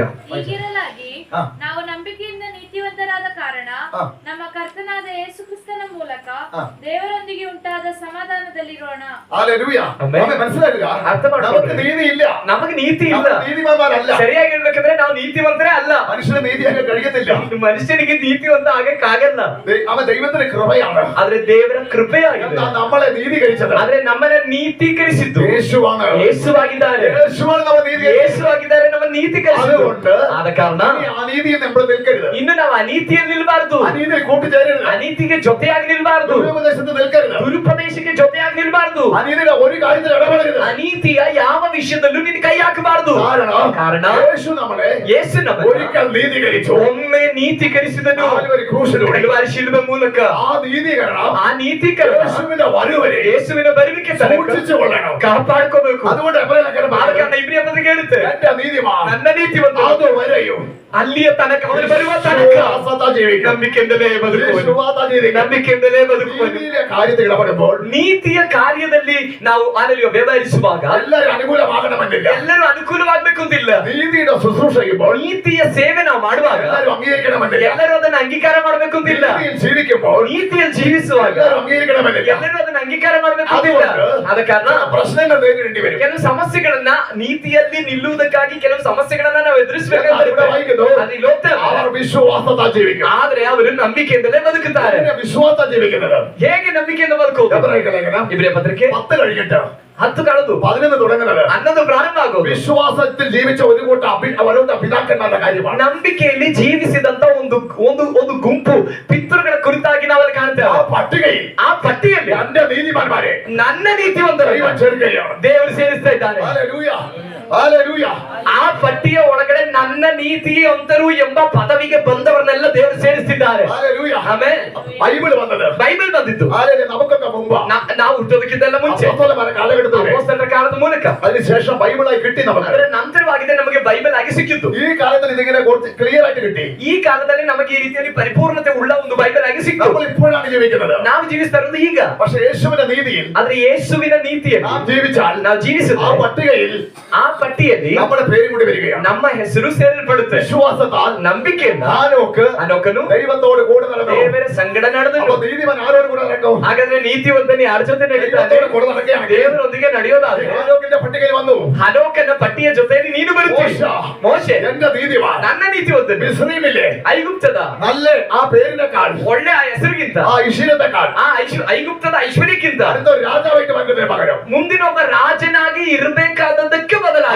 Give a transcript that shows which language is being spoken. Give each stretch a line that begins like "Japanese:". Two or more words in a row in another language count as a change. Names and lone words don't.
Kannada: ಹೀಗಿರಲಾಗಿ ಹಾ. ನಾವು ನಂಬಿಕೆಯಿಂದ ನೀತಿವಂತರಾದ ಕಾರಣ ಹಾ. ನಮ್ಮ ಕರ್ತನಾದ ಯೇಸು ಕ್ರಿಸ್ತನ ಮೂಲಕ ಹಾ. ದೇವರೊಂದಿಗೆ ಉಂಟಾದ ಸಮಾಧಾನದಲ್ಲಿರೋಣ.
Malayalam: ഹല്ലേലൂയ. ആമേൻ. ആമേൻ. മനസ്സിലാക്കുക,
Kannada: ಅರ್ಥ ಮಾಡ್ಕೊಳ್ಳಿ.
Malayalam: നമുക്ക് നീതിയില്ല,
Kannada: ನಮಗೆ ನೀತಿ ಇಲ್ಲ.
Malayalam: നമ്മൾ നീതിമാന്മാരല്ല.
Kannada: ಸರಿಯಾಗಿ ಹೇಳ್ಬೇಕಂದ್ರೆ ನಾವು ನೀತಿವಂತರೇ ಅಲ್ಲ.
Malayalam: മനുഷ്യന് നീതിയാകാൻ കഴിയത്തില്ല.
Kannada: ಮನುಷ್ಯನಿಗೆ ನೀತಿವಂತ ಆಗಕ್ಕಾಗಲ್ಲ.
Malayalam: അവൻ ദൈവത്തിന്റെ കൃപയാണ്.
Kannada: ಆದ್ರೆ ದೇವರ ಕೃಪೆಯಾಗಿದೆ.
Malayalam: എന്താ നമ്മളെ നീതീകരിച്ചത്?
Kannada: ಆದ್ರೆ ನಮ್ಮನ್ನ ನೀತೀಕರಿಸಿದ್ದು
Malayalam: യേശുവാണ്.
Kannada: ಯೇಸುವಾಗಿದ್ದಾರೆ.
Malayalam: യേശുവാണ് നമ്മൾ നീതീകരിച്ചത്.
Kannada: ಯೇಸುವಾಗಿದ್ದಾರೆ, ನಮ್ಮ ನೀತೀಕರಿಸಿದ್ದು.
Malayalam: അതുകൊണ്ട്
Kannada: ಆದ ಕಾರಣ
Malayalam: ഈ അനീതിയിൽ നമ്മൾ നിൽക്കരുത്,
Kannada: ಇನ್ನು ನಾವು ಅನೀತಿಯಲ್ಲಿ ನಿಲ್ಬಾರ್ದು,
Malayalam: അനീതിയിൽ കൂട്ടുചേരരുത്,
Kannada: ಅನೀತಿಗೆ ಜೊತೆಯಾಗಿ ನಿಲ್ಬಾರ್ದು,
Malayalam: ദുരുപദേശത്തിൽ നിൽക്കരുത്,
Kannada: ದುರುಪದೇಶಕ್ಕೆ ಜೊತೆಯಾಗಿ ನಿಲ್ಬಾರ್ದು,
Malayalam: അനീതിയുടെ ഒരു കാര്യത്തിൽ ഇടപെടരുത്.
Kannada: ಅನೀತಿಯ ಯಾವ ವಿಷಯದಲ್ಲೂ ನೀನು ಕೈ ಹಾಕಬಾರದು. ಕಾರಣ
Malayalam: യേശു നമ്മളെ
Kannada: ಯೇಸು ನಮ್ಮನ್ನು
Malayalam: ഒരിക്കൽ നീതീകരിച്ചു.
Kannada: ಒಮ್ಮೆ ನೀತೀಕರಿಸಿದನು
Malayalam: കാൽവരി ക്രൂശിലൂടെ.
Kannada: ಕಲ್ವಾರಿ ಶಿಲುಬೆ ಮೂಲಕ.
Malayalam: ആ നീതീകരണം
Kannada: ಆ ನೀತೀಕರಣ
Malayalam: യേശുവിന്റെ വരവരെ
Kannada: ಯೇಸುವಿನ ಬರುವಿಕೆ ತನಕ
Malayalam: സൂക്ഷിച്ചു കൊള്ളണം.
Kannada: ಕಾಪಾಡ್ಕೋಬೇಕು.
Malayalam: അതുകൊണ്ട് എബ്രായലേഖനം
Kannada: ಆದ
Malayalam: പറയുന്നു,
Kannada: ಕಾರಣ ಇಬ್ರಿಯ ಪತ್ರಿಕೆ ಹೇಳುತ್ತೆ,
Malayalam: എന്റെ നീതിമാൻ
Kannada: ನನ್ನ ನೀತಿವಂತ
Malayalam: അതുവരെയും
Kannada: ಅಲ್ಲಿಯ ತನಕ, ಅವನು ಬರುವ ತನಕ
Malayalam: വിശ്വാസത്താൽ ജീവിക്കും.
Kannada: ನಂಬಿಕೆಯಿಂದಲೇ ಬದುಕುವನು,
Malayalam: വിശ്വാസത്താൽ ജീവിക്കും.
Kannada: ನಂಬಿಕೆಯಿಂದಲೇ ಬದುಕುವನು.
Malayalam: നീതിയിലെ കാര്യത്തിൽ ഇടപെടുമ്പോൾ
Kannada: ನೀತಿಯ ಕಾರ್ಯದಲ್ಲಿ ನಾವು ಆನಲಿಯ ವ್ಯವಹರಿಸುವಾಗ
Malayalam: എല്ലാവരും അനുകൂലമാകണമെന്നില്ല.
Kannada: ಎಲ್ಲರೂ ಅನುಕೂಲವಾಗಬೇಕು ಅಂತಿಲ್ಲ.
Malayalam: നീതിയുടെ ശുശ്രൂഷ ചെയ്യുമ്പോൾ
Kannada: ನೀತಿಯ ಸೇವೆ ನಾವು ಮಾಡುವಾಗ
Malayalam: എല്ലാവരും അംഗീകരിക്കണമെന്നില്ല.
Kannada: ಎಲ್ಲರೂ ಅದನ್ನ ಅಂಗೀಕಾರ ಮಾಡಬೇಕು ಅಂತಿಲ್ಲ.
Malayalam: നീതിയിൽ ജീവിക്കുമ്പോൾ
Kannada: ನೀತಿಯಲ್ಲಿ ಜೀವಿಸುವಾಗ
Malayalam: എല്ലാവരും അംഗീകരിക്കണമെന്നില്ല.
Kannada: ಎಲ್ಲರೂ ಅದನ್ನ ಅಂಗೀಕಾರ ಮಾಡಬೇಕು ಅಂತಿಲ್ಲ. ಆದ ಕಾರಣ
Malayalam: പ്രശ്നങ്ങൾ നേരിടേണ്ടി വരും.
Kannada: ಕೆಲವು ಸಮಸ್ಯೆಗಳನ್ನ ನೀತಿಯಲ್ಲಿ ನಿಲ್ಲುವುದಕ್ಕಾಗಿ ಕೆಲವು ಸಮಸ್ಯೆಗಳನ್ನ ನಾವು
Malayalam: ഇവിടെ
Kannada: ಎದುರಿಸಬೇಕಾಗುತ್ತೆ.
Malayalam: വായിക്കുന്നു,
Kannada: ಅದು ಇಲ್ಲಿ ಹೋಗ್ತಾ ಇಲ್ಲ.
Malayalam: അവർ വിശ്വാസത്താൽ ജീവിക്കും.
Kannada: ಆದ್ರೆ ಅವರು ನಂಬಿಕೆಯಿಂದಲೇ ಬದುಕುತ್ತಾರೆ.
Malayalam: എങ്ങനെ വിശ്വാസത്താൽ ജീവിക്കുന്നത്?
Kannada: ಹೇಗೆ ನಂಬಿಕೆಯಿಂದ ಬದುಕುವುದು?
Malayalam: എബ്രായ ലേഖനം
Kannada: ಇಬ್ರಿಯ ಪತ್ರಿಕೆ
Malayalam: 10 കഴിഞ്ഞിട്ട്
Kannada: 10 ಕಳೆದು
Malayalam: 11 തുടങ്ങുന്നത്
Kannada: ಅನ್ನೋದು ಪ್ರಾರಂಭ ಆಗೋದು
Malayalam: വിശ്വാസത്തിൽ ജീവിച്ച ഒരു കൂട്ടം അവരുടെ പിതാക്കന്മാരുടെ കാര്യമാണ്.
Kannada: ನಂಬಿಕೆಯಲ್ಲಿ ಜೀವಿಸಿದಂತ ಒಂದು ಒಂದು ಒಂದು ಗುಂಪು ಪಿತೃಗಳ ಕುರಿತಾಗಿ ನಾವಲ್ಲಿ
Malayalam: ആ
Kannada: ಕಾಣ್ತೇವೆ.
Malayalam: പട്ടികയിൽ
Kannada: ಆ ಪಟ್ಟಿಯಲ್ಲಿ
Malayalam: എന്റെ നീതിമാന്മാരെ
Kannada: ನನ್ನ ನೀತಿವಂತರು
Malayalam: ദൈവം ചേർക്കുകയാണ്.
Kannada: ದೇವರು ಸೇರಿಸ್ತಾ ಇದ್ದಾನೆ.
Malayalam: ഹല്ലേലൂയ, ഹല്ലേലൂയ.
Kannada: ಆ ಪಟ್ಟಿಯ ಒಳಗಡೆ ನನ್ನ ನೀತಿವಂತರು ಎಂಬ ಪದವಿಗೆ ಬಂದವರನ್ನೆಲ್ಲ ದೇವರು ಸೇರಿಸಿದ್ದಾರೆ. Hallelujah. ಆಮೆನ್.
Malayalam: ബൈബിൾ വന്നത്
Kannada: ಬೈಬಲ್ ಬಂದಿದ್ದು
Malayalam: Hallelujah. നമുക്കൊക്കെ മുമ്പ്
Kannada: ನಾವು ಹುಟ್ಟೋದಕ್ಕಿಂತ ಮುಂಚೆ
Malayalam: അപ്പോസ്തലന്മാരുടെ കാലഘട്ടത്തിൽ
Kannada: ಅಪೊಸ್ತಲರ ಕಾಲದ ಮೂಲಕ
Malayalam: അതിനുശേഷം ബൈബിളായി കിട്ടി നമുക്ക്.
Kannada: ಅದರ ನಂತರವಾಗಿದೆ ನಮಗೆ ಬೈಬಲ್ ಆಗಿ ಸಿಕ್ಕಿತ್ತು.
Malayalam: ഈ കാലത്തിൽ ഇതിങ്ങനെ കുറച്ച് ക്ലിയർ ആയിട്ട് കിട്ടി.
Kannada: ಈ ಕಾಲದಲ್ಲಿ ನಮಗೆ ಈ ರೀತಿಯಲ್ಲಿ ಪರಿಪೂರ್ಣತೆ ಉಳ್ಳ ಒಂದು ಬೈಬಲ್ ಆಗಿ ಸಿಕ್ತು.
Malayalam: നമ്മൾ ഇപ്പോഴാണ് ജീവിക്കുന്നത്.
Kannada: ನಾವು ಜೀವಿಸ್ತಾ ಇರೋದು ಈಗ.
Malayalam: പക്ഷേ യേശുവിന്റെ നീതിയിൽ
Kannada: ಆದ್ರೆ ಯೇಸುವಿನ ನೀತಿಯಲ್ಲಿ
Malayalam: നാം ജീവിച്ചാൽ
Kannada: ನಾವು ಜೀವಿಸಿದ್ರೆ
Malayalam: ആ പട്ടികയിൽ
Kannada: ಆ ಪಟ್ಟಿಯಲ್ಲಿ
Malayalam: നമ്മുടെ പേരും കൂടി വരികയാണ്.
Kannada: ನಮ್ಮ ಹೆಸರು ಸೇರಿಸಲ್ಪಡುತ್ತೆ.
Malayalam: വിശ്വാസത്താൽ
Kannada: ನಂಬಿಕೆಯಿಂದ
Malayalam: ഹനോക്കನು ദൈവത്തോട് കൂടെ നടന്നു.
Kannada: ದೇವರ ಸಂಗಡ ನಡೆದನು.
Malayalam: അപ്പോൾ നീതിമാൻ ആരോട് കൂടെ നടക്കും?
Kannada: ಹಾಗಾದ್ರೆ ನೀತಿವಂತನು ಯಾರ ಜೊತೆ ನಡೀತಾನೆ?
Malayalam: ദൈവത്തോട് കൂടെ നടക്കുകയാണ്.
Kannada: ದೇವರೊಂದಿಗೆ ನಡೆಯೋದಾದ್ರೆ
Malayalam: ഹനോക്കിന്റെ പട്ടികയിൽ വന്നു.
Kannada: ಹನೋಕನ ಪಟ್ಟಿಯ ಜೊತೆಯಲ್ಲಿ ನೀನು ಬರುತ್ತೀಯ. ಮೋಶೆ
Malayalam: എന്റെ നീതിമാൻ
Kannada: ನನ್ನ ನೀತಿವಂತನು
Malayalam: മിസ്രയീമിലെ
Kannada: ಐಗುಪ್ತದ
Malayalam: നല്ല ആ പേരിനെക്കാൾ
Kannada: ಒಳ್ಳೆ ಆ ಹೆಸರಿಗಿಂತ
Malayalam: ആ ഐശ്വര്യത്തെക്കാൾ
Kannada: ಆ ಐಗುಪ್ತದ ಐಶ್ವರ್ಯಕ್ಕಿಂತ
Malayalam: അടുത്ത ഒരു രാജാവായിട്ട് വരുന്നതിന് പകരം
Kannada: ಮುಂದಿನ ಒಬ್ಬ ರಾಜನಾಗಿ ಇರಬೇಕಾದದ್ದಕ್ಕೆ ಬದಲಾಗಿ